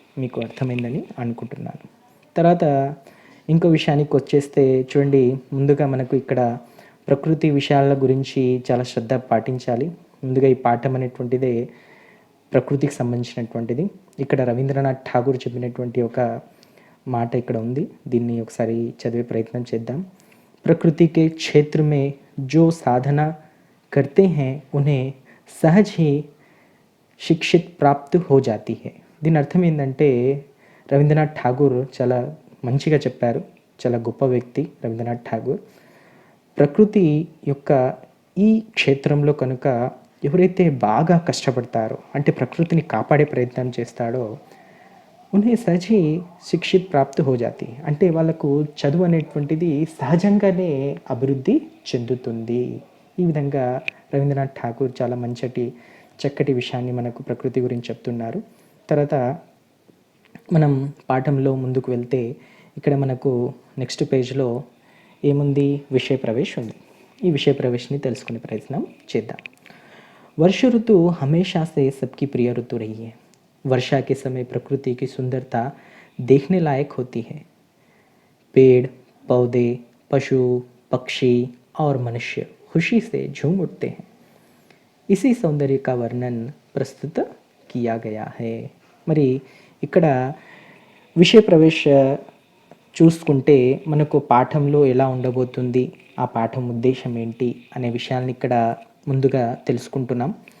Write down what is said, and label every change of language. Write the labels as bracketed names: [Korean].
[Telugu] మీకు అర్థమైందని అనుకుంటున్నాను. తర్వాత ఇంకో విషయానికి వచ్చేస్తే చూడండి, ముందుగా మనకు ఇక్కడ ప్రకృతి విషయాల గురించి చాలా శ్రద్ధ పాటించాలి. ముందుగా ఈ పాఠం అనేటువంటిదే ప్రకృతికి సంబంధించినటువంటిది. ఇక్కడ రవీంద్రనాథ్ ఠాగూర్ చెప్పినటువంటి ఒక మాట ఇక్కడ ఉంది. దీన్ని ఒకసారి చదివే ప్రయత్నం చేద్దాం. [Hindi] प्रकृति के क्षेत्र में जो साधना करते हैं उन्हें सहज ही शिक्षित प्राप्त हो जाती है. [Telugu] దీని అర్థం ఏంటంటే రవీంద్రనాథ్ ఠాగూర్ చాలా మంచిగా చెప్పారు. చాలా గొప్ప వ్యక్తి రవీంద్రనాథ్ ఠాగూర్. ప్రకృతి యొక్క ఈ క్షేత్రంలో కనుక ఎవరైతే బాగా కష్టపడతారో, అంటే ప్రకృతిని కాపాడే ప్రయత్నం చేస్తాడో, [Hindi] ఉన్హే సహజ్ హీ శిక్షిత్ ప్రాప్త్ హో జాతి హై. [Telugu] అంటే వాళ్ళకు చదువు అనేటువంటిది సహజంగానే అభివృద్ధి చెందుతుంది. ఈ విధంగా రవీంద్రనాథ్ ఠాగూర్ చాలా చక్కటి విషయాన్ని మనకు ప్రకృతి గురించి చెప్తున్నారు. తర్వాత మనం పాఠంలో ముందుకు వెళ్తే ఇక్కడ మనకు నెక్స్ట్ పేజ్‌లో ఏముంది? విషయ ప్రవేశ్ ఉంది. ఈ విషయ ప్రవేశ్‌ని తెలుసుకునే ప్రయత్నం చేద్దాం. [Hindi] वर्ष ऋतु हमेशा से सबकी प्रिय ऋतु रही है. वर्षा के समय प्रकृति की सुंदरता देखने लायक होती है. पेड़, पौधे, पशु, पक्षी और मनुष्य खुशी से झूम उठते हैं. इसी सौंदर्य का वर्णन प्रस्तुत किया गया है. [Telugu] మరి ఇక్కడ విషయ ప్రవేశ చూసుకుంటే మనకు పాఠంలో ఎలా ఉండబోతుంది, ఆ పాఠం ఉద్దేశం ఏంటి అనే విషయాన్ని ఇక్కడ ముందుగా తెలుసుకుంటున్నాం.